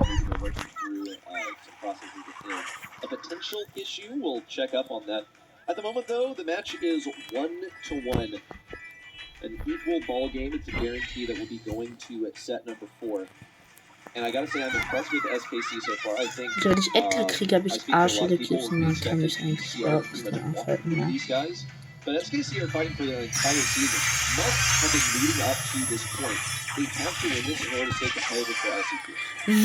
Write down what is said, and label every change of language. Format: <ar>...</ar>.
<en>Maybe they're working through some processes within. A potential issue, we'll check up on that. At the moment, though, the match is 1-1. An equal ball game. It's a guarantee that we'll be going to set number 4. And I gotta say, I'm impressed with SKC so far. I think.</en> <de>Also wenn ich Edgar kriege, habe ich arschige Clips und dann kann ich eigentlich überhaupt nicht mehr aufhalten. Ja.</de> <en>These guys, but SKC are fighting for their entire season. Must have been leading up to this point. They have to win this in order to stay competitive for LCQ.</en>